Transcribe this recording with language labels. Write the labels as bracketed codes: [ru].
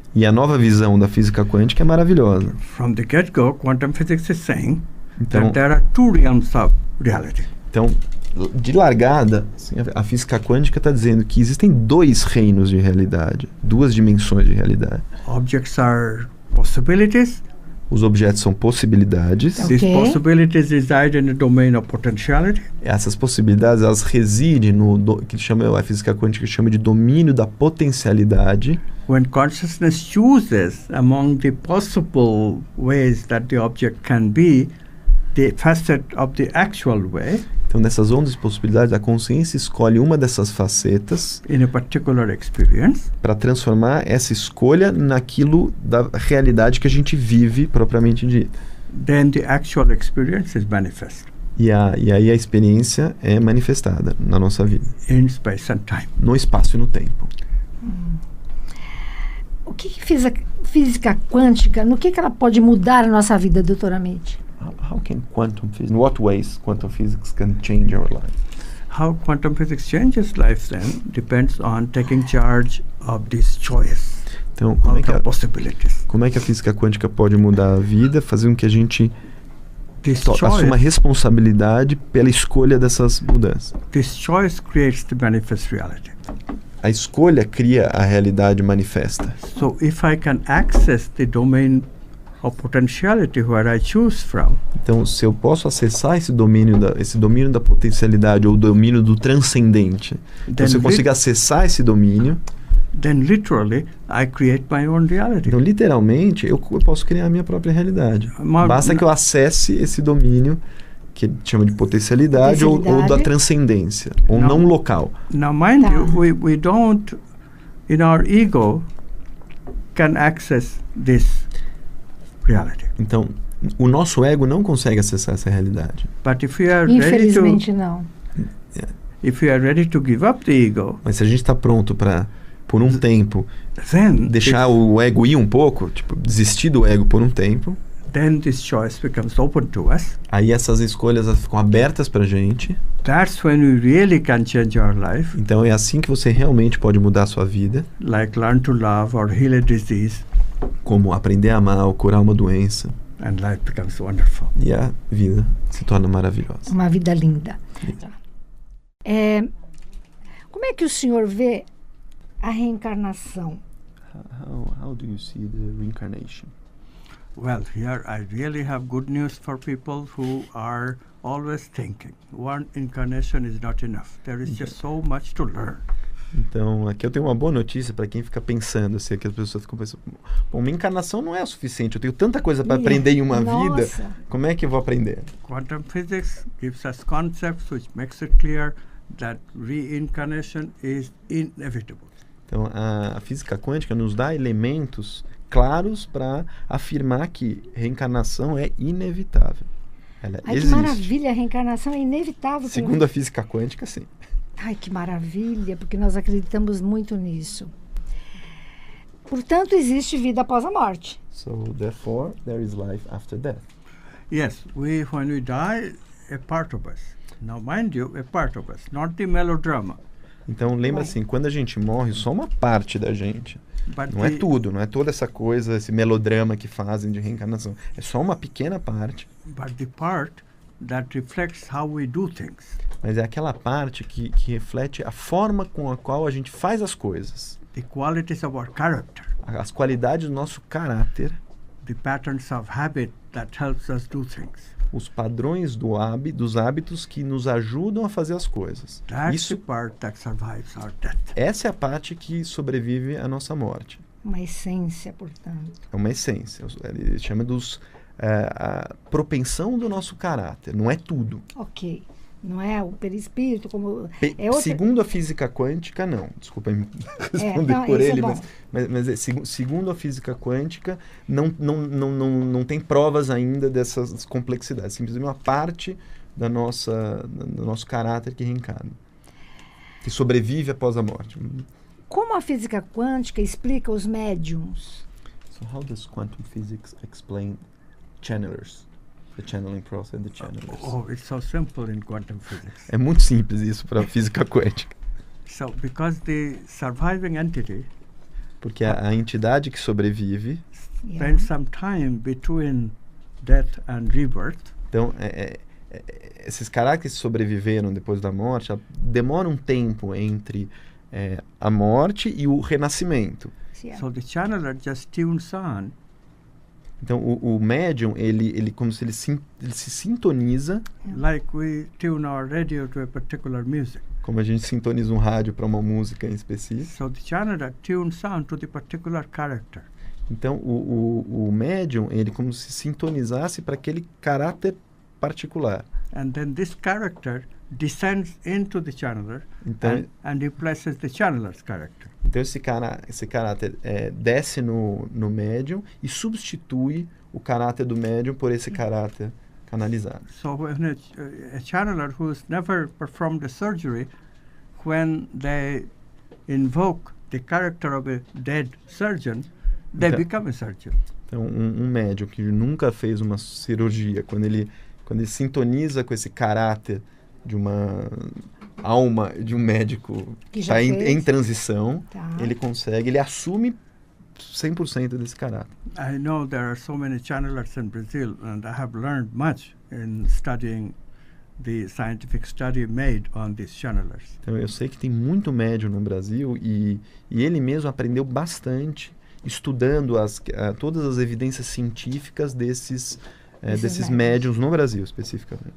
[pt] E a nova visão da física quântica é maravilhosa. [en] From the get-go, quantum physics is saying that there are two realms of reality. [pt] Então, de largada, assim, a física quântica está dizendo que existem dois reinos de realidade, duas dimensões de realidade. [en] Objects are possibilities. [pt] Os objetos são possibilidades. [en] These possibilities reside in the domain of potentiality. [pt] Essas possibilidades elas residem no que a física quântica chama de domínio da potencialidade. [en] When consciousness chooses among the possible ways that the object can be the facet of the actual way. [pt] Então, nessas ondas de possibilidades, a consciência escolhe uma dessas facetas [en] in a particular experience, [pt] para transformar essa escolha naquilo da realidade que a gente vive propriamente dita. [en] Then the actual experience is manifest. [pt] E aí a experiência é manifestada na nossa vida. [en] In space and time. [pt] No espaço e no tempo. O que física quântica, no que ela pode mudar a nossa vida, doutora Amit? [en] How can quantum physics, in what ways quantum physics can change our life? How quantum physics changes life then depends on taking charge of this choice. [pt] Então, como é que a física quântica pode mudar a vida, fazer com que a gente assuma responsabilidade pela escolha dessas mudanças? [en] This choice creates the manifest reality. [pt] A escolha cria a realidade manifesta. [en] So if I can access the domain of potentiality where I choose from. [pt] Então, se eu posso acessar esse domínio da potencialidade ou domínio do transcendente, então se eu consigo acessar esse domínio, [en] then literally I create my own reality. [pt] Então, literalmente, eu posso criar a minha própria realidade. Basta que eu acesse esse domínio que chama de potencialidade ou da transcendência, ou não local. [en] Now, mind you, we don't, in our ego, can access this reality. [pt] Então, o nosso ego não consegue acessar essa realidade. [en] But if we are [pt] Infelizmente não. [en] If we are ready to give up the ego, [pt] mas se a gente está pronto para, por um tempo, deixar o ego ir um pouco, tipo, desistir do ego por um tempo, [en] then this choice becomes open to us. [pt] Aí essas escolhas ficam abertas para a gente. [en] That's when you really can change your life, [pt] Então é assim que você realmente pode mudar a sua vida, [en] like learn to love or heal a disease, [pt] como aprender a amar ou curar uma doença, [en] and life becomes wonderful. [pt] e a vida se torna maravilhosa. Uma vida linda. Como é que o senhor vê a reencarnação? [en] How do you see the reincarnation? Well, here I really have good news for people who are always thinking one incarnation is not enough. There is just so much to learn. [pt] Então, aqui eu tenho uma boa notícia para quem fica pensando, assim, que as pessoas ficam pensando, bom, uma encarnação não é o suficiente, eu tenho tanta coisa para aprender em uma vida, como é que eu vou aprender? [en] Quantum physics gives us concepts which makes it clear that reincarnation is inevitable. [pt] Então, a física quântica nos dá elementos claros para afirmar que reencarnação é inevitável. Ela Ai, existe. que maravilha, a reencarnação é inevitável. Segundo a física quântica, sim. Ai, que maravilha, porque nós acreditamos muito nisso. Portanto, existe vida após a morte. [en] So, therefore, there is life after death. Yes, when we die, a part of us. Now, mind you, a part of us, not the melodrama. [pt] Então, lembra assim, quando a gente morre, só uma parte da gente. [en] But [pt] Não é tudo, não é toda essa coisa, esse melodrama que fazem de reencarnação. É só uma pequena parte. [en] But the part that reflects how we do things. [pt] Mas é aquela parte que reflete a forma com a qual a gente faz as coisas. [en] The qualities of our character. [pt] As qualidades do nosso caráter. [en] The patterns of habit that helps us do things. [pt] Os padrões dos hábitos que nos ajudam a fazer as coisas. [en] That's the part that survives our death. [pt] Essa é a parte que sobrevive à nossa morte. Uma essência, portanto. É uma essência. Ele chama a propensão do nosso caráter. Não é tudo. Ok. Não é o perispírito, como... Segundo a física quântica, não. Desculpa responder não, por ele, mas segundo a física quântica, não tem provas ainda dessas complexidades. Simplesmente uma parte do nosso caráter que reencarna, que sobrevive após a morte. Como a física quântica explica os médiums? [en] So how does quantum physics explain channelers? The channeling process and the channelers. Oh, it's so simple in quantum physics. [pt] É muito simples isso para a física quântica. [en] So, because the surviving entity [pt] Porque a entidade que sobrevive [en] spends some time between death and rebirth. [pt] Então, esses caracteres que sobreviveram depois da morte, demora um tempo entre a morte e o renascimento. [en] So the channeler just tunes on. [pt] Então, o médium, ele como se ele se sintoniza. [en] Like we tune our radio to a particular music. [pt] Como a gente sintoniza um rádio para uma música em específico. [en] So the channeler tunes on to the particular character. [pt] Então, o médium, ele como se sintonizasse para aquele caráter particular. [en] And then this character descends into the channeler [pt] Então, [en] and replaces the channeler's character. [pt] Então esse caráter desce no médium e substitui o caráter do médium por esse caráter canalizado. [en] So when a channeler who's never performed a surgery, when they invoke the character of a dead surgeon, they become a surgeon. [pt] Então um médium que nunca fez uma cirurgia, quando ele sintoniza com esse caráter de uma alma de um médico que está em transição, ele assume 100% desse caráter. [en] I know there are so many channelers in Brazil, and I have learned much in studying the scientific study made on these channelers. [pt] Então eu sei que tem muito médium no Brasil e ele mesmo aprendeu bastante estudando todas as evidências científicas desses médiums no Brasil, especificamente.